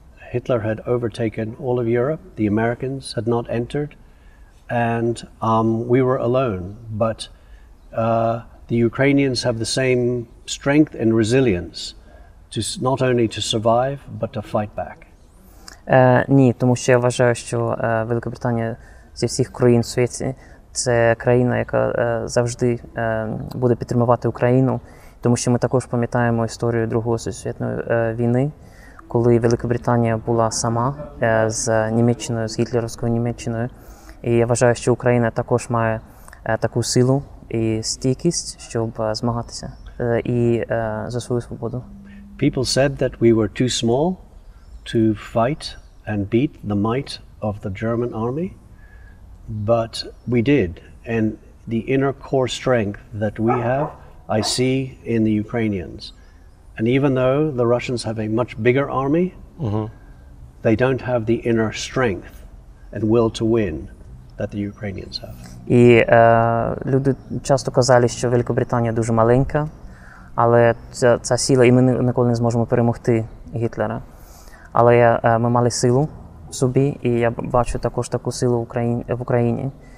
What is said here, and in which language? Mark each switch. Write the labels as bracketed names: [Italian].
[English] Hitler had overtaken all of Europe, the Americans had not entered, and we were alone. But the Ukrainians have the same strength and resilience to not only to survive, but to fight back. [Ukrainian] Ні, тому що я вважаю, що Великобританія зі всіх країн в світі це країна, яка завжди буде підтримувати Україну, тому що ми також пам'ятаємо історію Другої світової війни, коли Великобританія була сама з Німеччиною, з гітлерівською Німеччиною. І я вважаю, що Україна також має таку силу і стійкість, щоб змагатися і за свою свободу. [English] People said that we were too small to fight and beat the might of the German army, but we did. And the inner core strength that we have, I see in the Ukrainians. And even though the Russians have a much bigger army, they don't have the inner strength and will to win that the Ukrainians have. [Ukrainian] І люди часто казали, що Великобританія дуже маленька, але ця сила, і ми ніколи не зможемо перемогти Гітлера. Але ми мали силу в собі, і я бачу також таку силу в Україні.